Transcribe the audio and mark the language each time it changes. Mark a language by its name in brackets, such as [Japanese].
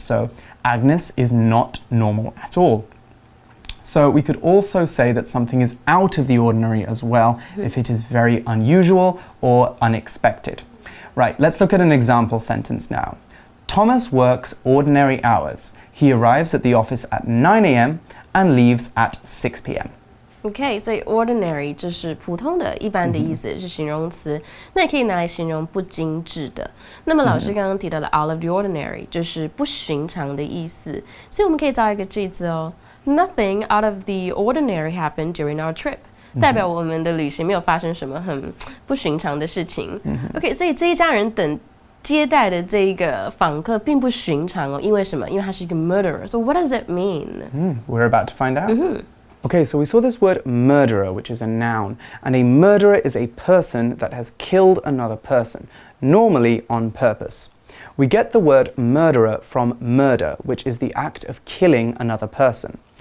[English] So Agnes is not normal at all. So we could also say that something is out of the ordinary as well if it is very unusual or unexpected. Right, let's look at an example sentence now. Thomas works ordinary hours. He arrives at the office at 9 a.m. and leaves at 6 p.m. [Chinese] OK, 所以 ordinary 就是普通的、一般的意思，是形容词。那也可以拿来形容不精致的。那么老师刚刚提到的 out of the ordinary 就是不寻常的意思，所以我们可以造一个句子哦。 [English] Nothing out of the ordinary happened during our trip. [Chinese] 代表我们的旅行没有发生什么很不寻常的事情。 OK， 所以这一家人等接待的这个访客并不寻常哦，因为什么？因为他是一个 murderer. [English] So what does it mean? We're about to find out. Okay, so we saw this word murderer, which is a noun, and a murderer is a person that has killed another person, normally on purpose. We get the word murderer from murder, which is the act of killing another person.